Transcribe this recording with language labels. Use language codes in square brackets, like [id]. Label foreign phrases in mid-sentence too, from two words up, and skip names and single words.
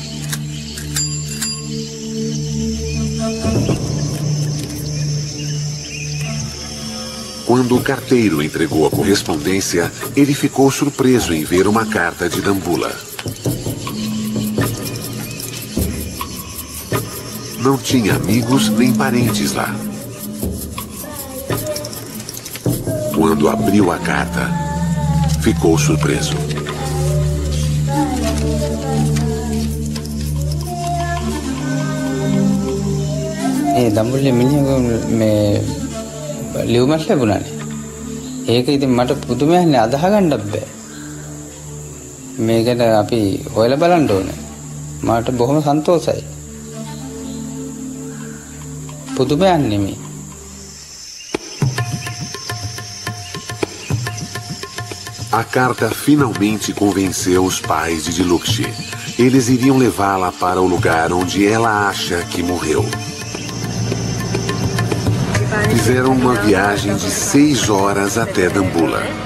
[pt] Quando o carteiro entregou a correspondência, ele ficou surpreso em ver uma carta de Dambulla. Não tinha amigos nem parentes lá. Quando abriu a carta, ficou surpreso. [si] දඹුල්ලේ මිනිහා මේ ලියුමක් ලැබුණානේ. ඒක ඉතින් මට පුදුමයක්නේ අදාහ ගන්නත් බෑ. මේකට අපි හොයලා බලන්න ඕනේ. මට බොහොම සන්තෝෂයි. පුදුමයක් නෙමෙයි. [pt] A carta finalmente convenceu os pais de Dilukshy. Eles iriam levá-la para o lugar onde ela acha que morreu. Fizeram uma viagem de 6 horas até Dambulla.